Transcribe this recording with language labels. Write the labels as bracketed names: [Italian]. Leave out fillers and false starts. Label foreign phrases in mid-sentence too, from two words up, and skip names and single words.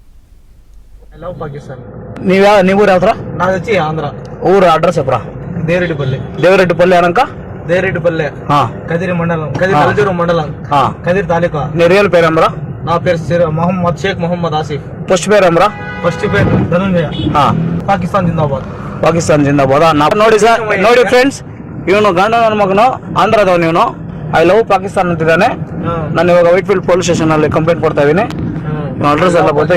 [Telugu] నాది వచ్చి ఆంధ్ర. ఊరు అడ్రస్ చెప్పరా? దేవిరెడ్డిపల్లి. దేవిరెడ్డిపల్లి అనక దేవిరెడ్డిపల్లి కదిరి మండలం, కదిరి నల్లచెరువు మండలం, కదిరి తాలూకా. నీ రియల్ పేరు ఏమరా? నా పేరు షేక్ మొహమ్మద్ ఆసిఫ్. ఫస్ట్ పేరు ఏమరా? ఫస్ట్ పేరు ధనుంజయ. పాకిస్తాన్ జిందాబాద్. పాకిస్తాన్ జిందాబాద్. [Kannada] ನೋಡಿ ಸರ್, ನೋಡಿ ಫ್ರೆಂಡ್ಸ್, ಇವನು ಗಂಡ ನನ್ನ ಮಗನು ಆಂಧ್ರದವನು. ಇವನು [English] I love Pakistan [Kannada] ಅಂತಿದ್ದಾನೆ. ನಾನು ಇವಾಗ ವೈಟ್ ಫೀಲ್ಡ್ [English] police station [Kannada] ಅಲ್ಲಿ ಕಂಪ್ಲೇಂಟ್ ಕೊಡ್ತಾ ಇದೀನಿ. ಅಡ್ರೆಸ್ ಎಲ್ಲ ಗೊತ್ತಾಗಿದೆ.